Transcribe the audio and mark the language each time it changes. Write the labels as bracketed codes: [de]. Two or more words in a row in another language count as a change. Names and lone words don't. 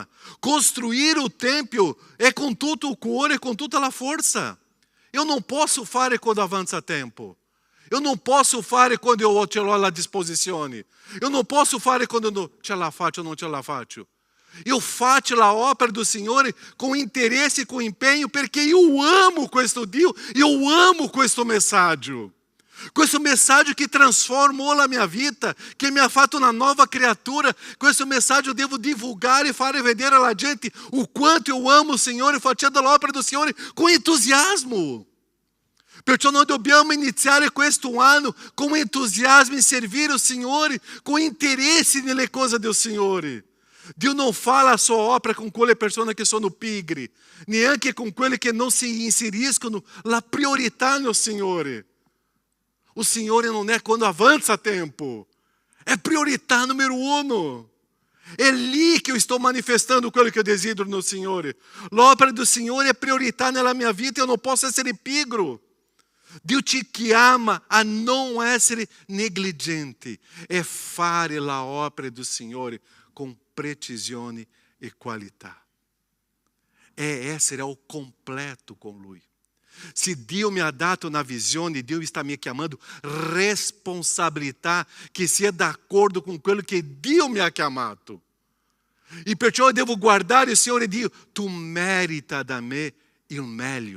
[it] Costruire il Tempio è con tutto il cuore e con tutta la forza. Io non posso fare quando avanza tempo. Io non posso fare quando io ce l'ho alla disposizione. Io non posso fare quando non ce la faccio o non ce la faccio. Io faccio la opera do Signore [pt] com interesse e com empenho, [it] perché io amo questo Dio, io amo questo messaggio. Questo messaggio che transformou la mia vita, che mi ha fatto una nuova creatura. Questo messaggio devo divulgare e fare vedere alla gente [pt] o quanto eu amo o [it] Signore, facendo l'opera do Signore [pt] com entusiasmo. [it] Perciò noi dobbiamo iniziare questo anno [pt] com entusiasmo em servir o [it] Signore, [pt] com interesse [it] nelle cose do Signore. Dio non fa la sua opera con quelle persone che sono pigri, neanche con quelle che non si inseriscono la priorità no Signore. O Signore non è quando avanza tempo, é priorità número 1. É lì che io sto manifestando quello che io desidero no Signore. L'opera do Signore è priorità nella mia vita, io non posso essere pigro. Dio ci chiama a non essere negligenti e fare la opera do Signore com precisione e qualità. É essere ao completo com Lui. Se Dio mi ha dato una visione, Dio está me chiamando responsabilità che sia d'accordo com quello che Dio mi ha chiamato. E perciò eu devo guardare il Signore e dire, tu merita da me il meglio.